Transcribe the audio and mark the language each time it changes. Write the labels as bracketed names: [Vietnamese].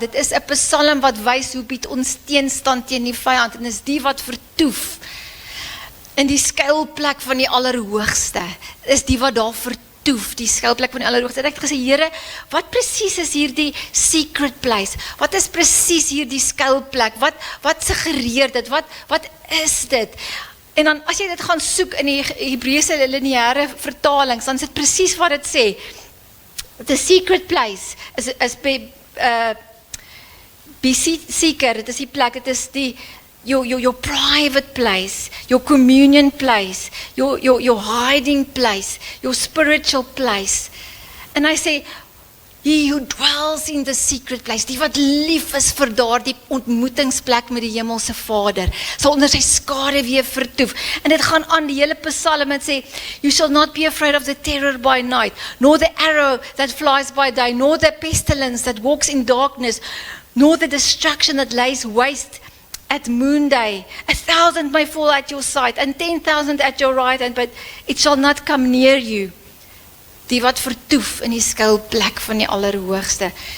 [Afrikaans] Dit is 'n psalm wat wys hoe bied ons teenstand teen die vyand, en is die wat vertoef in die skuilplek van die Allerhoogste, is die wat daar vertoef, die skuilplek van die Allerhoogste. Ek het gesê, Here, wat presies is hier die [English] secret place? [Afrikaans] Wat is presies hier die skuilplek? Wat suggereer dit? Wat is dit? En dan, as jy dit gaan soek in die Hebreëse lineêre vertalings, dan is dit presies wat dit sê. [English] The secret place is be seeker, [Afrikaans] dit is die plek, dit is die [English] your private place, your communion place, your hiding place, your spiritual place. [Afrikaans] En hy sê, [English] he who dwells in the secret place, [Afrikaans] die wat lief is vir daardie ontmoetingsplek met die hemelse Vader, sal onder sy skaduwee vertoef. En dit gaan aan die hele psalm en sê, [English] you shall not be afraid of the terror by night, nor the arrow that flies by day, nor the pestilence that walks in darkness, nor the destruction that lays waste at noonday. 1,000 may fall at your side, and 10,000 at your right hand, but it shall not come near you. [Afrikaans] Die wat vertoef in die skuilplek van die Allerhoogste.